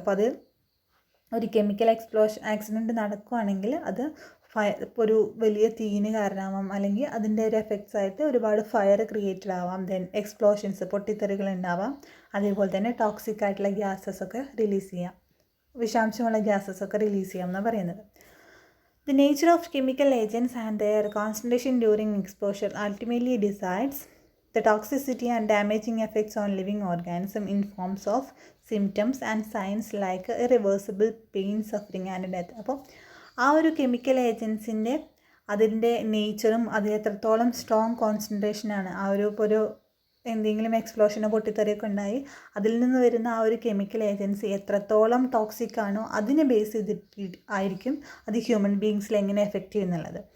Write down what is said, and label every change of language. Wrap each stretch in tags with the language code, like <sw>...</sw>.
<ml>അപ്പോൾ അത് ഒരു കെമിക്കൽ ആക്സിഡൻറ്റ് നടക്കുകയാണെങ്കിൽ അത് ഇപ്പോൾ ഒരു വലിയ തീയിന് കാരണമാവാം, അല്ലെങ്കിൽ അതിൻ്റെ ഒരു എഫക്ട്സ് ആയിട്ട് ഒരുപാട് ഫയർ ക്രിയേറ്റഡ് ആവാം, ദെൻ എക്സ്പ്ലോഷൻസ് പൊട്ടിത്തെറികൾ ഉണ്ടാവാം, അതേപോലെ തന്നെ ടോക്സിക് ആയിട്ടുള്ള ഗ്യാസസ് ഒക്കെ റിലീസ് ചെയ്യാം, വിഷാംശമുള്ള ഗ്യാസസ് ഒക്കെ റിലീസ് ചെയ്യാം എന്നാണ് പറയുന്നത്.</ml> <en>The nature of chemical agents and their concentration during exposure ultimately decides the toxicity and damaging effects on living organisms in forms of symptoms and signs like irreversible pain, suffering and death.</en> <ml>അപ്പോൾ ആ ഒരു chemical ഏജൻസിൻ്റെ അതിൻ്റെ നേച്ചറും അതിൽ എത്രത്തോളം strong കോൺസെൻട്രേഷനാണ് ആ ഒരു എന്തെങ്കിലും എക്സ്പ്ലോഷനോ പൊട്ടിത്തെറിയൊക്കെ ഉണ്ടായി അതിൽ നിന്ന് വരുന്ന ആ ഒരു കെമിക്കൽ ഏജൻസി എത്രത്തോളം ടോക്സിക് ആണോ അതിനെ ബേസ് ചെയ്തിട്ട് ആയിരിക്കും അത് ഹ്യൂമൻ ബീങ്സിൽ എങ്ങനെ എഫക്റ്റ് ചെയ്യുന്നുള്ളത്.</ml>